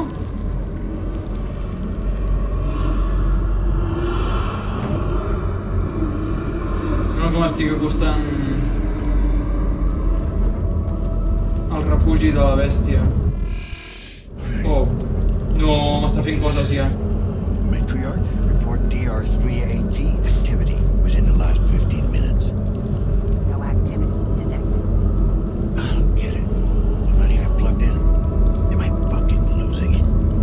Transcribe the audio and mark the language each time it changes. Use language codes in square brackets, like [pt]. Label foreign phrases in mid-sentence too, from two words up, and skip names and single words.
[ca] Sembla que m'estic acostant al refugi de la bèstia. Oh. No, m'està fent coses ja. [en] Matriarch, report DR3AG activity within the last 15 minutes. No activity detected. I don't get it. I'm not even plugged in. Am I fucking losing it?